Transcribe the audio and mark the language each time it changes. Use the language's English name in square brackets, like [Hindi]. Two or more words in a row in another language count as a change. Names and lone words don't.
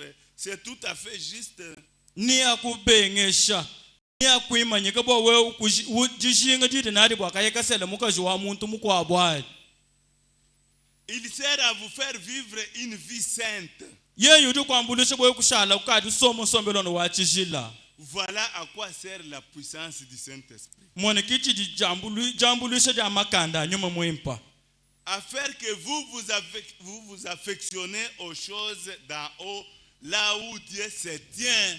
[French] C'est tout à fait juste. [Luba-Katanga] Ni akubengesha. Ni akuimanyika bwa we ujishinga jiti nadi bwa kayeka sele muka jwa muntu mukwa bwa. [French] Il sert à vous faire vivre une vie sainte. [Luba-Katanga] Ye yudu kwambulisha bwa kushala ukadi somo sombelo no wachijila. [French] Voilà à quoi sert la puissance du Saint-Esprit. [Luba-Katanga] Mwana kichi di jambulisha di amakanda nyuma mwimpa. [French] À faire que vous vous affectionnez aux choses d'en haut, là où Dieu se tient.